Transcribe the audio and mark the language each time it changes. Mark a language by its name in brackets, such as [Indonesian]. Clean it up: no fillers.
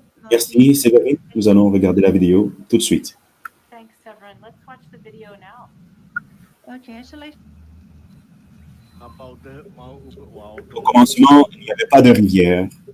[French] Merci, Séverine. Nous allons regarder la vidéo tout de suite. [English] Thanks, Severin. Let's watch the video now. [French] Au commencement, il n'y avait pas de rivière.